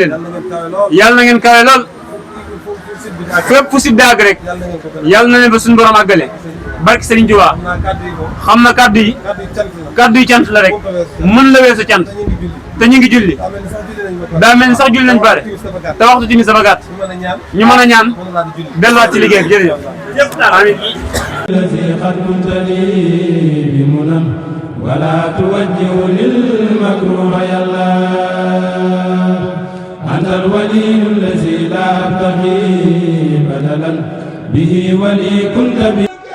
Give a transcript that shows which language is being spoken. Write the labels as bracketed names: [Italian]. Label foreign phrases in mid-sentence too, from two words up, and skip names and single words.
[Wolof] leen yal na ngeen kawe lool fépp fu site di àgg rek yal na leen ba suñu borom àggale barke Serigne Touba xam na kàddu yi kàddu yi cant la rek mën la weesu cant te ñu ngi julli daa mel ni sax julli nañ pare te waxtu timis dafa gàtt ñu mën a ñaan delluwaat ci liggéey bi jërëjëf amiin [Arabic] ولا توجه للمكروه يا الله أنت الولي الذي لا أبتغي بدلا به ولي كنت به